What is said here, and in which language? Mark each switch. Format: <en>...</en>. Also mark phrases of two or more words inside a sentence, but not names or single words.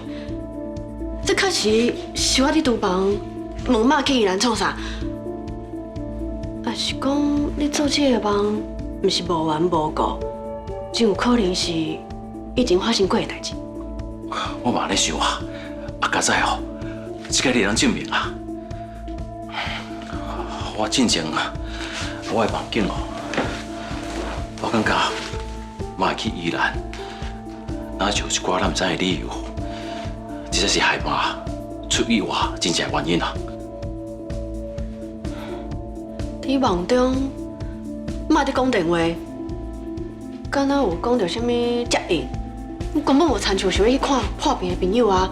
<nan>这确实是我伫厨房问妈去宜兰创啥，也是讲你做这个梦，毋是无缘无故，真有可能是已经发生过的代志。我嘛咧想啊，较早这个你能证明啊？我真正我的梦境我感觉妈去宜兰，那就有一寡咱唔知的理由，这才是害妈出意外真正的原因啊！伫梦中，妈伫讲电话，敢若有讲到什么接应，根本无亲像想要去看破病的朋友啊！</nan>